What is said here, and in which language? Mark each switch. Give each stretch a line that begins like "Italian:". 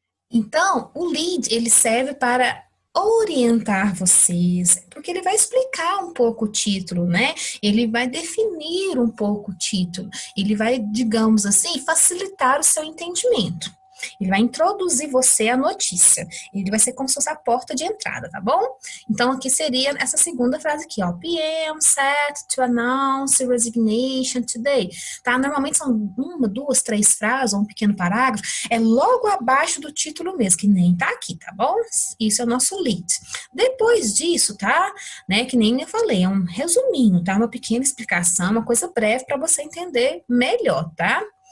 Portuguese: Então, o lead, ele serve para orientar vocês, porque ele vai explicar um pouco o título, né? Ele vai definir um pouco o título, ele vai, digamos assim, facilitar o seu entendimento. Ele vai introduzir você à notícia. Ele vai ser como se fosse a porta de entrada, tá bom? Então, aqui seria essa segunda frase aqui, ó.
English: PM set to announce resignation today.
Portuguese: Tá? Normalmente são uma, duas, três frases, ou um pequeno parágrafo. É logo abaixo do título mesmo, que nem tá aqui, tá bom? Isso é o nosso lead. Depois disso, tá? Né, que nem eu falei, é um resuminho, tá? Uma pequena explicação, uma coisa breve para você entender melhor, tá?